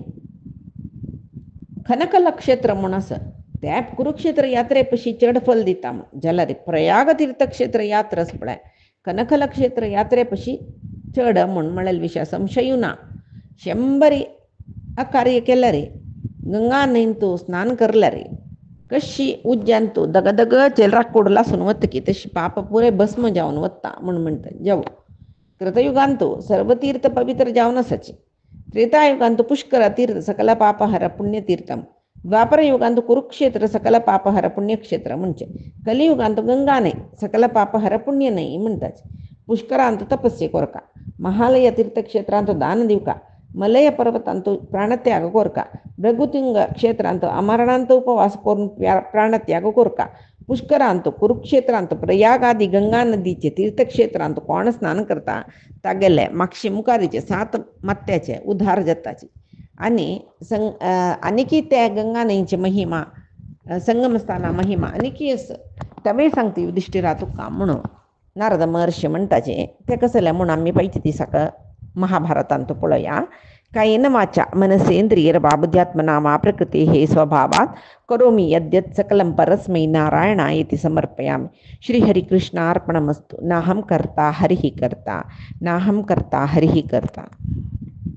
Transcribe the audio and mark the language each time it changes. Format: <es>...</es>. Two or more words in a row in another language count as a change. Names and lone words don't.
<kok>कनकल क्षेत्र म्हूण आसा त्या कुरुक्षेत्र यात्रे पशी चड फल दिता जाल्यार प्रयाग तीर्थ क्षेत्र यात्रा आसा पळय कनकल क्षेत्र यात्रे पशी चड म्हूण म्हळ्यार विशय संशय ना 100 कार्य केल्यार गंगा न्हंयंत स्नान करल्यार कशी उज्ज्यान तूं दगदग चेलराक कोड लासून वता की तशी पाप पुरे भस्म जावन वता म्हूण म्हणटा जेवो कृतयुगांत सर्व तीर्थ पवित्र जावन आसाची त्रेतायुगांत पुष्कर तीर्थ सकल पापहर पुण्यतीर्थम द्वापर युगांत कुरुक्षेत्र सकल पापहर पुण्यक्षेत्र म्हणजे कलियुगांत गंगा न्हंय सकल पापहर पुण्य न्हंय म्हणटाच पुष्करांत तपस्ये कोरका महालय तीर्थक्षेत्रांत दान दिवका मलय पर्वतांत प्राणत्याग कोरका भृगुतुंग क्षेत्रांत अमरणांत उपवास करून प्राणत्याग कोरका पुष्करांत कुरुक्षेत्रांत प्रयाग आदी गंगा नदीचे तीर्थक्षेत्रांत कोण स्नान करता तागेले मागशे मुखारीचे 7 मत्त्याचे उद्धार जाताची आनी त्या गंगा न्हंयची महिमा संगमस्थाना महिमा आनी आसा तवे सांगता युधिष्ठिरा तुका म्हणून नारद महर्षी म्हणटाचे ते कसं जालें म्हणून आमी पयच्या दिसाक महाभारतांत पळया</kok> <sa>कायेन वाचा मनसेंद्रियर्वा बुद्ध्यात्मना वा प्रकृतेः स्वभावात् करोमि यद्यत् सकलं परस्मै नारायणाय इति समर्पयामि श्रीहरिकृष्णार्पणमस्तु नाहं कर्ता हरिः कर्ता नाहं कर्ता हरिः कर्ता।</sa>